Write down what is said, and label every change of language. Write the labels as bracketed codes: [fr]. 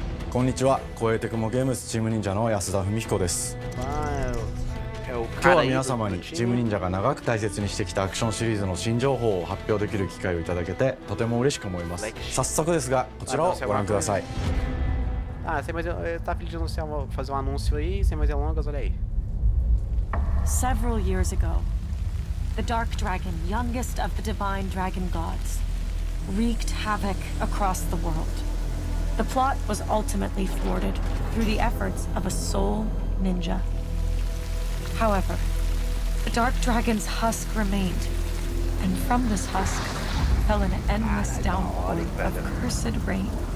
[ja] こんにちは、超えてくもゲームスチーム忍者の安田文彦です。今日は皆様にチーム忍者が長く大切にしてきたアクションシリーズの新情報を発表できる機会をいただけてとても嬉しく思います。早速ですが、こちらをご覧ください。 [pt] sem mais tá feliz de anunciar, fazer anúncio aí, sem mais delongas, olha aí. [en] Several years ago, the Dark Dragon, youngest of the divine dragon gods, wreaked havoc across the world. The plot was ultimately thwarted through the efforts of a sole ninja. However, the Dark Dragon's husk remained, and from this husk fell an endless downpour of cursed rain.